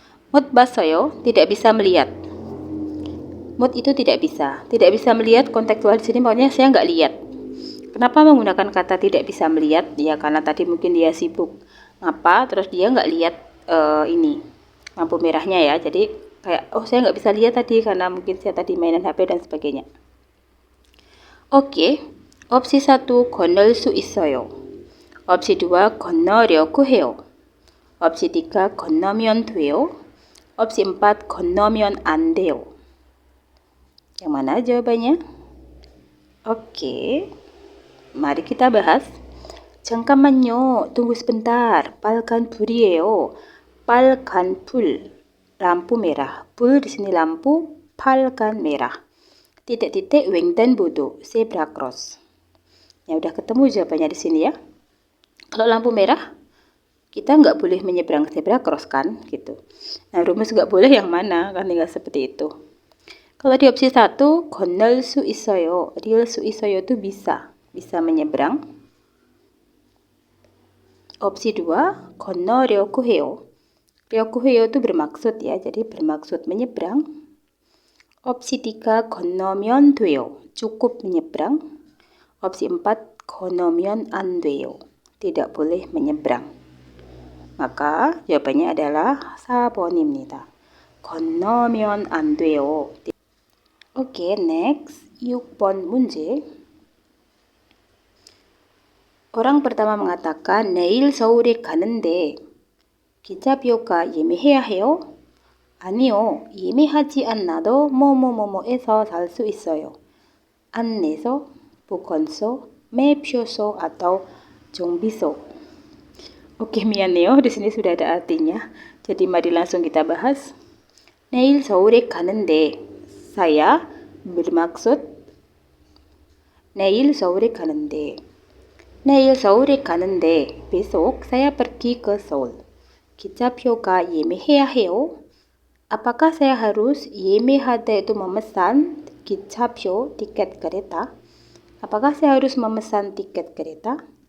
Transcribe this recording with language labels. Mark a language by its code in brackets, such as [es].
[id] 못 봤어요, tidak bisa melihat. 못 itu tidak bisa melihat, kontekstual di sini pokoknya saya nggak lihat. Kenapa menggunakan kata tidak bisa melihat? Ya karena tadi mungkin dia sibuk ngapa, terus dia nggak lihat ini lampu merahnya ya. Jadi kayak saya nggak bisa lihat tadi karena mungkin saya tadi mainan HP dan sebagainya. Oke, opsi 1 [ko] 건널 수 있어요. opsi 2 건너려고 해요. [id] opsi 3 [ko] 건너면 돼요. opsi 4 건너면 안 돼요. [id] Yang mana jawabannya? Oke, mari kita bahas. [ko] 잠깐만요, [id] tunggu sebentar. [ko] 빨간 불이에요. 빨간 불, [id] lampu merah. 불 di sini lampu, 빨간 merah. Titik-titik 횡단보도, zebra cross. Ya udah ketemu jawabannya di sini ya. Kalau lampu merah, kita nggak boleh menyeberang zebra cross kan, gitu. Nah rumus nggak boleh yang mana, kan tinggal seperti itu. Kalau di opsi 1, [ko] 건널 수 있어요. [id] Real [ko] 수 있어요 [id] itu bisa menyeberang. Opsi 2, [ko] 건너려고 해요. 려고 해요 [id] itu bermaksud ya, jadi bermaksud menyeberang. Opsi 3, [ko] 건너면 돼요. [id] Cukup menyeberang. Opsi 4, [ko] 건너면 안 돼요. [id] Tidak boleh menyeberang. [ko] Maka jawabannya adalah 4번입니다. 건너면 안 돼요. [en] Oke, next. [ko] 6번 문제. [id] Orang pertama mengatakan [ko] 내일 서울에 가는데 기차표가 예매해야 해요? 아니요, 예매하지 않아도 뭐뭐뭐뭐에서 살 수 있어요. 안내소, 보건소, 매표소 atau 정비소. [id] Oke, mianeo, di sini sudah ada artinya. Jadi mari langsung kita bahas. [ko] 내일 서울에 가는데, [id] saya bermaksud [ko] 내일 서울에 가는데. 내일 서울에 가는데, [id] besok saya pergi ke Seoul. [ko] 기차표가 예매해야 해요? [id] Apakah saya harus 예매하다 itu memesan 기차표, tiket kereta? Apakah saya harus memesan tiket kereta?